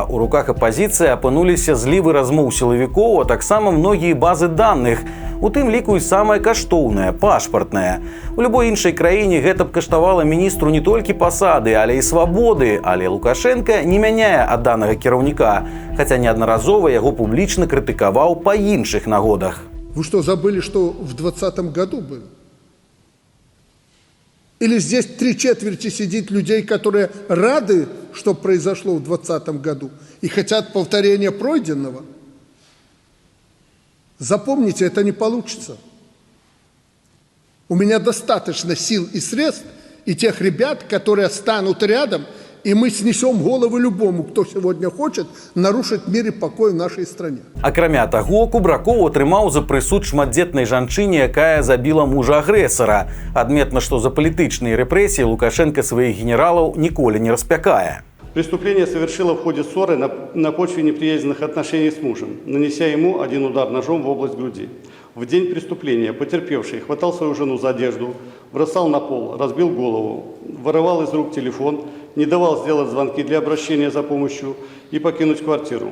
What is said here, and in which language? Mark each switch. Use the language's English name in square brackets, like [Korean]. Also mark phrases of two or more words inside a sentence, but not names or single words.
[Belarusian] У руках апазіцыі апынуліся злівы размоў сілавікоў, а таксама многія базы даных. У тым ліку і самае каштоўнае – пашпартнае. У любой іншай краіне гэта б каштавала міністру не толькі пасады, але і свабоды. Але Лукашенко не мяняе адданага кіраўніка, хаця неаднаразова яго публічна крытыкаваў па іншых нагодах. [Russian] Вы что, забыли, что в 2020 году было? Или здесь 3/4 сидит людей, которые рады, что произошло в 2020 году, и хотят повторения пройденного? Запомните, это не получится. У меня достаточно сил и средств, и тех ребят, которые станут рядом, и мы снесем головы любому, кто сегодня хочет нарушить мир и покой в нашей стране. [Belarusian] Акрамя таго, Кубракоў атрымаў за прысуд шматдзетнай жанчыне, якая забіла мужа агрэсара. Адметна, што за палітычныя рэпрэсіі Лукашенко сваіх генералаў ніколі не распякае. [Russian] Преступление совершила в ходе ссоры на почве неприязненных отношений с мужем, нанеся ему один удар ножом в область груди. В день преступления потерпевший хватал свою жену за одежду, бросал на пол, разбил голову, вырывал из рук телефон, не давал сделать звонки для обращения за помощью и покинуть квартиру.